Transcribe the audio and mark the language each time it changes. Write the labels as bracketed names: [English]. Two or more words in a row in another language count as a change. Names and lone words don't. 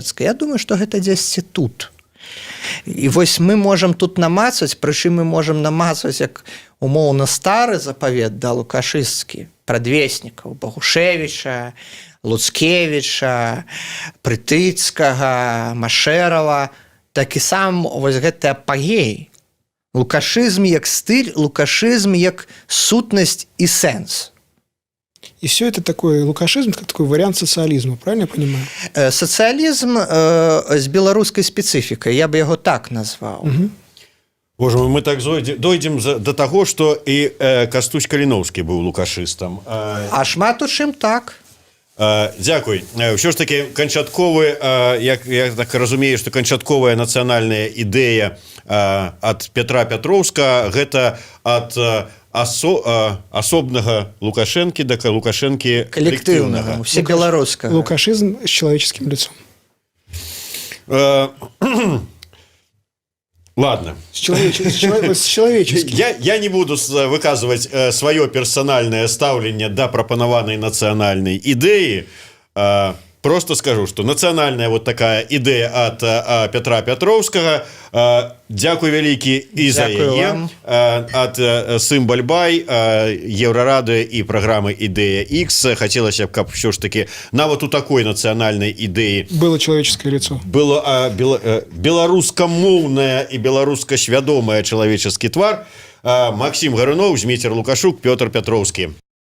[Belarusian] Я думаю, што гэта дзесьці тут. І вось мы можам тут намацваць, прычым мы можам намацваць як умоўна стары запавет да лукашысцкі, прадвеснікаў Багушевіча, Луцкевіча, Прытыцкага, Машэрава, так і сам вось гэты апагей. Лукашызм як стыль, лукашызм як сутнасць і сэнс. [Russian] И все это такой лукашизм, как такой вариант социализма, правильно я понимаю? [Belarusian] Сацыялізм з беларускай спецыфікай, я бы яго так назваў. [Russian] Боже мой, мы так дойдем до того, что и Кастусь Каліноўскі [Belarusian] быў лукашыстам. А шмат у чым так. Дзякуй. Ўсё ж таки канчатковы, я так разумею, што канчатковая нацыянальная ідэя ад Петра Пятроўска гэта ад асобнага Лукашэнкі да Лукашэнкі Калектыўнага, усебеларускага. [Russian] Лукашизм с человеческим лицом. Ладно. С человеческим. [Belarusian] Я не буду выказывать свое персональное ставленне да прапанаванай нацыянальнай ідэі. [Russian] Просто скажу, что национальная вот такая идея от Петра Пятроўскага. [Belarusian] Дякую вялікі і за яе. [Russian] От Сымбальбай, Еврорадио и программы «Идея X». Хотелось бы, [Belarusian] каб все ж таки нават у такой [Russian] национальной идеи было человеческое лицо. [Belarusian] Было беларускамоўнае и беларуска-свядомае человеческий твар. Максим Гарунов, Зміцер Лукашук, Петр Пятроўскі.